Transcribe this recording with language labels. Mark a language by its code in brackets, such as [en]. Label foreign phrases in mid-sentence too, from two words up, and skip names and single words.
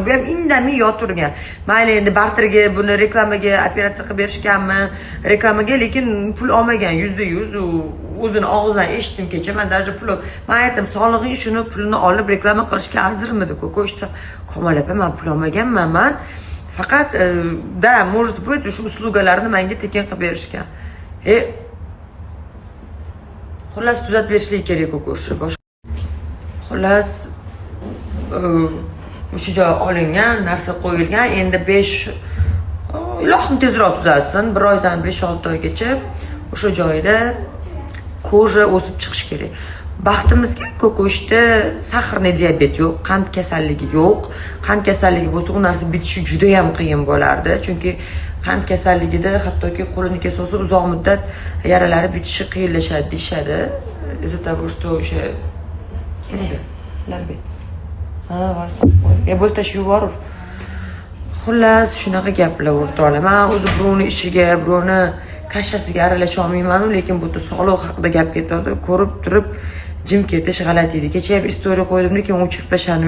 [uz] Bu ham indamay yoturgan. Mayli, endi barterga buni reklamaga operatsiya qilib berishganmi? Reklamaga, lekin pul olmagan, %100 o'zini og'zidan eshitdim kecha. Men даже pul, men aytdim, "Sog'lig'ing shuni pulini olib reklama qilishga arzirmidi Ko'kosh?" Komol opa, men pul olmaganman, men faqat da, [ru] может быть, [uz] shu uslugalarni menga tekin qilib berishgan. Xullas tuzatib berishlik kerak Ko'kosh. Xullas o'sha joy olingan, narsa qo'yilgan. Endi 5 ilohim tezroq tuzatsin, 1 oydan 5-6 oygacha o'sha joyda koja o'sib chiqish kerak. Baxtimizga Ko'koshda sahrli diabet yo'q, qand kasalligi yo'q. Qand kasalligi bo'lsa, u narsa bitishi juda ham qiyin bo'lardi. Chunki qand kasalligida hattoki qo'lini kesib uzoq muddat yaralari bitishi qiyinlashadi deyshadi. [ru] Из-за того, что [uz] o'sha larbi. Vas. Bo'ltash yuborur. Xullas, shunaqa gaplar o'rtoqlar. Men o'zi birovni ishiga, birovni kashasiga aralasha olmayman, lekin bu sog'liq haqida gap ketadi. Ko'rib turib jim ketish g'alati edi. Kecha ham istoriya qo'ydim, lekin o'chirlashanim.